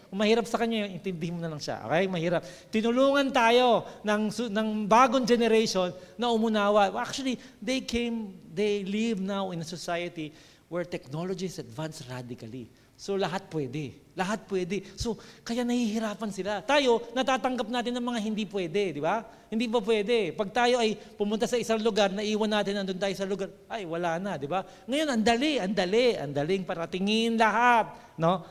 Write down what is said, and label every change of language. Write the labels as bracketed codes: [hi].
[tl] Kung mahirap sa kanya, intindihin mo na lang siya. Okay? Mahirap. Tinulungan tayo ng bagong generation na umunawa. [en] Actually, they live now in a society where technology is advanced radically. [tl] So, lahat pwede. Lahat pwede. So, kaya nahihirapan sila. Tayo, natatanggap natin ng mga hindi pwede, di ba? Hindi pa pwede. Pag tayo ay pumunta sa isang lugar, naiwan natin, nandun tayo sa lugar, ay, wala na, di ba? Ngayon, ang daling paratingin lahat, no?